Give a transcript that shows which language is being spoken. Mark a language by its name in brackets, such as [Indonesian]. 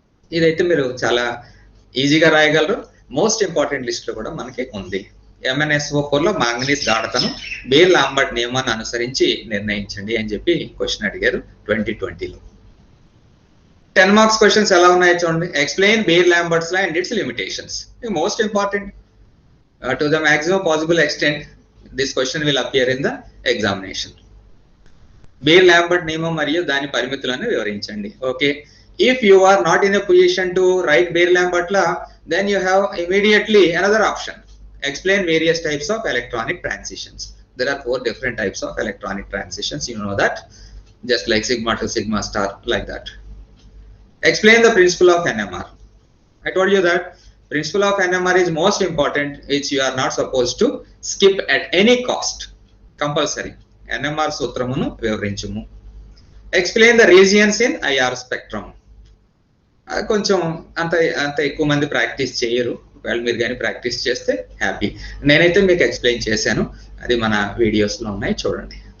[Telugu] ఇదైతే మీరు చాలా ఈజీగా రాయగలరు. మోస్ట్ ఇంపార్టెంట్ లిస్ట్ లో కూడా మనకి ఉంది. MnSO4 లో మాంగనీస్ గాఢతను బీర్ లాంబర్ట్ నియమాన్ని అనుసరించి నిర్ణయించండి అని చెప్పి క్వశ్చన్ అడిగారు 2020లో. 10 మార్క్స్ క్వశ్చన్స్ ఎలా ఉన్నాయో చూడండి. [English] Explain Beer Lambert's law and its limitations. Most important. To the maximum possible extent, this question will appear in the examination. [Telugu] Beer Lambert నియమం మరియు దాని పరిమితులను వివరించండి. [English] Okay, if you are not in a position to write Beer Lambert law, then you have immediately another option. Explain various types of electronic transitions. There are 4 different types of electronic transitions, you know that, just like sigma to sigma star, like that. Explain the principle of NMR. I told you that principle of NMR is most important, which you are not supposed to skip at any cost. Compulsory. [Telugu] NMR సూత్రమును వివరించుము. [English] Explain the regions in IR spectrum. [Telugu] కొంచెం అంత ఎక్కువ మంది practice చేయరు, వాళ్ళు మీరు కానీ practice చేస్తే happy. నేనైతే మీకు ఎక్స్ప్లెయిన్ చేశాను, అది మన వీడియోస్లో ఉన్నాయి, చూడండి.